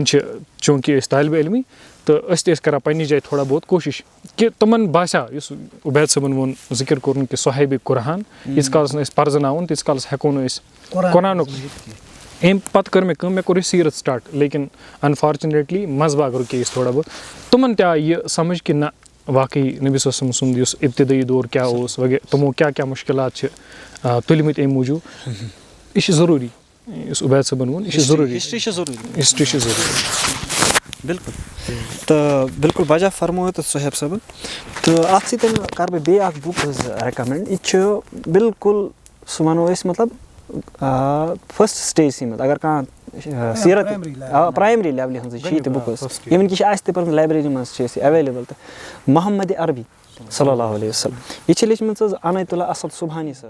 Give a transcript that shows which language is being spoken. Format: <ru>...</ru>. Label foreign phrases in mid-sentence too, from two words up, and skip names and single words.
<ks>چھِ چوٗنٛکہِ أسۍ طالبہِ علمٕے تہٕ أسۍ تہِ ٲسۍ کَران پنٛنہِ جایہِ تھوڑا بہت کوٗشِش کہِ تِمَن باسیٛو یُس عُبید صٲبَن ووٚن ذِکِر کوٚرُن کہِ صاحبِ قُرآن ییٖتِس کالَس نہٕ أسۍ پَرزٕناوُن تیٖتِس کالَس ہٮ۪کو نہٕ أسۍ قۄرانُک اَمہِ پَتہٕ کٔر مےٚ کٲم مےٚ کوٚر یہِ سیٖرت سٹاٹ لیکِن اَنفارچُنیٹلی منٛزباگ رُکے أسۍ تھوڑا بہت تِمَن تہِ آے یہِ سَمٕجھ کہِ نہ واقعی نبی</ks> <ar>صلی اللہ علیہ وسلم</ar> <ks>سُنٛد یُس اِبتِدٲیی دور کیٛاہ اوس وغیرہ تِمو کیٛاہ مُشکِلات چھِ تُلۍمٕتۍ اَمہِ موٗجوٗب یہِ چھِ ضروٗری یُس عُبید صٲبَن ووٚن یہِ چھِ ضروٗری ہِسٹرٛی چھِ ضروٗری بِلکُل تہٕ بِلکُل بجا فرموو تہٕ صٲحب صٲبَن تہٕ اَتھ سۭتۍ کَرٕ بہٕ بیٚیہِ اَکھ بُک حظ رِکَمٮ۪نٛڈ یہِ چھُ بِلکُل سُہ وَنو أسۍ مطلب</ks> <en>first stage</en> <ks>منٛز اگر کانٛہہ سیٖرت</ks> <en>primary level</en> <ks>ہٕنٛزٕے چھِ یہِ تہِ بُک حظ اِوٕن کہِ چھِ اَسہِ تہِ پٔرمٕژ لایبرٔری منٛز چھِ أسۍ یہِ ایویلیبٕل تہٕ محمدِ عربی</ks> <ar>صلی اللہ علیہ وسلم</ar> <ks>یہ چھِ لیچھمٕژ حظ عنایت اللہ اسد صبحانی صٲب</ks>